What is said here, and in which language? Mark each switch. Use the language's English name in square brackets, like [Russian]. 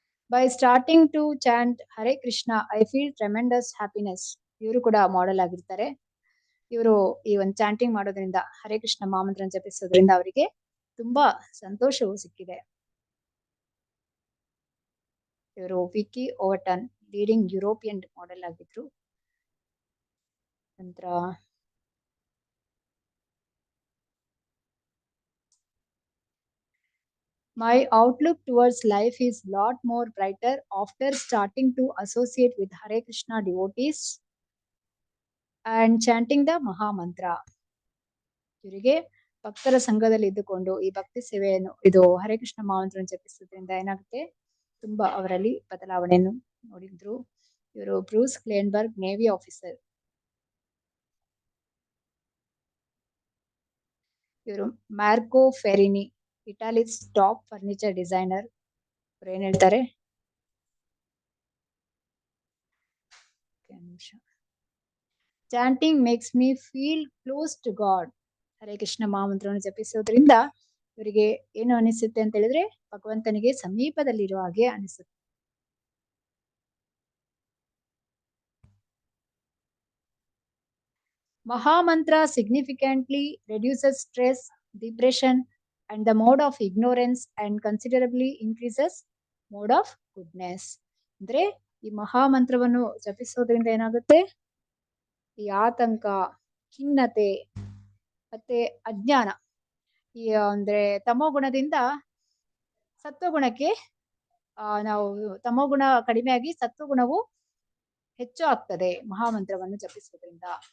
[English] By starting to chant Hare Krishna, I feel tremendous happiness. [Kannada] ಇವರು ಕೂಡ model ಆಗಿರ್ತಾರೆ. ಇವರು ಈ ಒಂದು ಚಾಂಟಿಂಗ್ ಮಾಡೋದ್ರಿಂದ, ಹರೇ ಕೃಷ್ಣ ಮಹಾಮಂತ್ರ ಜಪಿಸೋದ್ರಿಂದ ಅವರಿಗೆ ತುಂಬಾ ಸಂತೋಷವು ಸಿಕ್ಕಿದೆ. ಇವರು ವಿಕಿ ಓವರ್ಟನ್ [English] leading European model [Kannada] ಆಗಿದ್ರು. ನಂತರ [English] My outlook towards life is lot more brighter after starting to associate with Hare Krishna devotees and chanting the Maha Mantra. [Kannada] ಇವರಿಗೆ ಭಕ್ತರ ಸಂಘದಲ್ಲಿ ಇದ್ದುಕೊಂಡು ಈ ಭಕ್ತಿ ಸೇವೆಯನ್ನು, ಇದು ಹರೇ ಕೃಷ್ಣ ಮಹಾಮಂತ್ರ ಜಪಿಸೋದ್ರಿಂದ ಏನಾಗುತ್ತೆ, ತುಂಬಾ ಅವರಲ್ಲಿ ಬದಲಾವಣೆಯನ್ನು ನೋಡಿದ್ರು. ಇವರು ಬ್ರೂಸ್ ಕ್ಲೇನ್ಬರ್ಗ್ ನೇವಿ ಆಫೀಸರ್. ಇವರು ಮಾರ್ಕೋ ಫೆರಿನಿ ಇಟಾಲಿಸ್ [English] Top furniture designer. [Kannada] ಇವ್ರು ಏನ್ ಹೇಳ್ತಾರೆ, [English] Chanting makes me feel close to God. [Kannada] Hare Krishna ಮಹಾಮಂತ್ರವನ್ನು ಜಪಿಸೋದ್ರಿಂದ ಇವರಿಗೆ ಏನು ಅನಿಸುತ್ತೆ ಅಂತ ಹೇಳಿದ್ರೆ, ಭಗವಂತನಿಗೆ ಸಮೀಪದಲ್ಲಿರುವ ಹಾಗೆ ಅನಿಸುತ್ತೆ. [English] Mahamantra significantly reduces stress, depression, and the mode of ignorance and considerably increases mode of goodness. [Kannada] ಅಂದ್ರೆ ಈ ಮಹಾಮಂತ್ರವನ್ನು ಜಪಿಸೋದ್ರಿಂದ ಏನಾಗುತ್ತೆ, ಈ ಆತಂಕ, ಖಿನ್ನತೆ ಮತ್ತೆ ಅಜ್ಞಾನ, ಈ ಅಂದ್ರೆ ತಮೋಗುಣದಿಂದ ಸತ್ವಗುಣಕ್ಕೆ ನಾವು ತಮೋಗುಣ ಕಡಿಮೆಯಾಗಿ ಸತ್ವಗುಣವು ಹೆಚ್ಚು ಆಗ್ತದೆ ಮಹಾಮಂತ್ರವನ್ನು ಜಪಿಸೋದ್ರಿಂದ.